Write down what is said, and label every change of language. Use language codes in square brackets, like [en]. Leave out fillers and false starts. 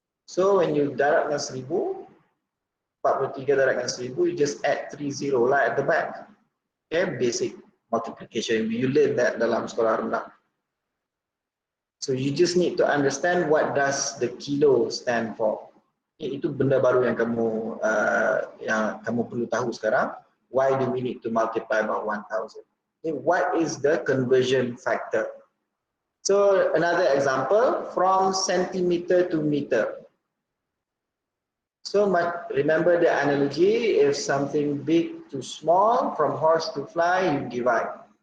[en] So when you [ms] darab dengan 1000, 43 darab dengan 1000, [en] you just add 30 lah at the back. Okay, basic multiplication. You learn that [ms] dalam sekolah rendah. [en] So you just need to understand what does the kilo stand for. [ms] Okay, itu benda baru yang kamu perlu tahu sekarang. [en] Why do we need to multiply by 1000? Okay, what is the conversion factor? So another example, from centimeter to meter. So remember the analogy, if something big to small, from horse to fly, you divide.